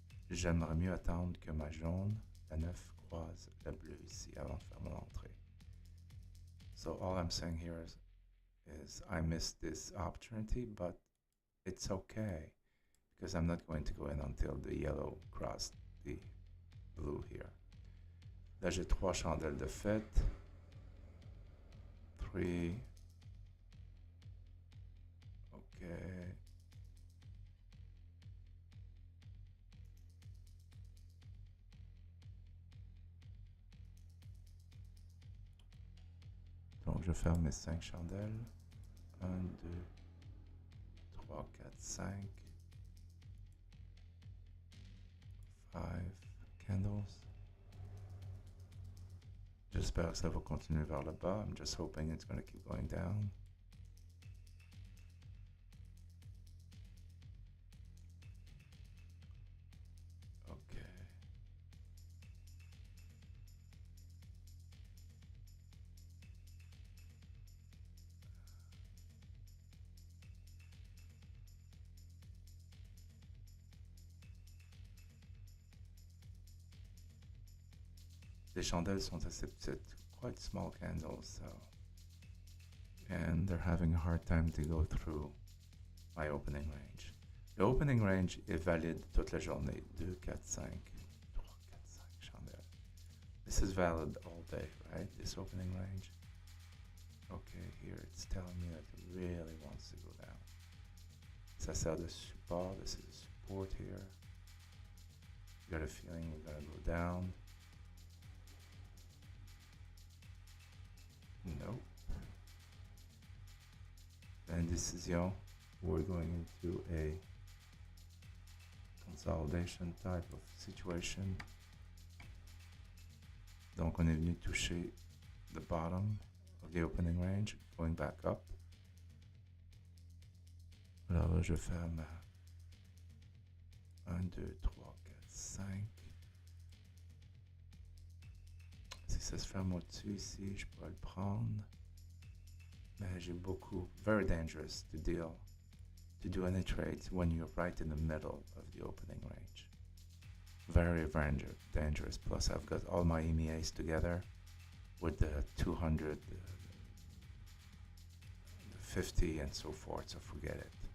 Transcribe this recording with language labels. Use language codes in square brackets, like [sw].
[fr] J'aimerais mieux attendre que ma jaune, la 9, croise la bleue ici avant de faire mon entrée. [en] So all I'm saying here is I missed this opportunity, but it's okay because I'm not going to go in until the yellow crossed the blue here. [fr] Là, j'ai 3 chandelles de fête. 3. Ok. Donc, je ferme mes 5 chandelles. 1, 2, 3, 4, 5. [en] 5 candles. [fr] J'espère que ça va continuer vers le bas. [en] I'm just hoping it's going to keep going down. Okay. [fr] Les chandelles sont assez petites, [en] quite small candles, so, and they're having a hard time to go through my opening range. [fr] Le opening range est valide toute la journée. 2, 4, 5, 3, 4, 5 chandelles. [en] This is valid all day, right? This opening range. Okay, here it's telling me that it really wants to go down. [fr] Ça sert de support. [en] This is support here. Got a feeling we're gonna go down. Nope. Indecision. We're going into a consolidation type of situation. [fr] Donc on est venu toucher [en] the bottom of the opening range, going back up. [fr] Alors là, je ferme 1, 2, 3, 4, 5. Si ça se ferme au-dessus ici, je peux le prendre. Mais j'ai beaucoup, [en] very dangerous to do any trades when you're right in the middle of the opening range. Very, very dangerous. Plus I've got all my EMEAs together with the 200, 50 and so forth, so forget it.